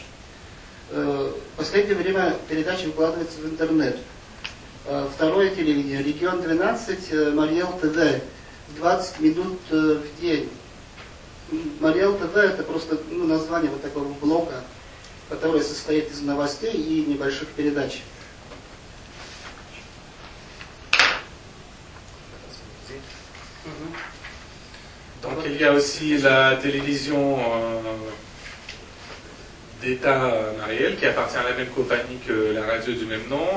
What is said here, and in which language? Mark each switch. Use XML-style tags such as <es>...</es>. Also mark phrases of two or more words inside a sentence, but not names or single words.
<ru>В последнее время передачи выкладываются в интернет. Второе телевидение, регион 12, Мариэл ТВ, 20 минут в день. Мариэл ТВ — это просто название вот такого блока, который состоит из новостей и небольших передач.</ru> <fr>Donc il y a aussi la télévision d'État Mariel qui appartient à la même compagnie que la radio du même nom.</fr>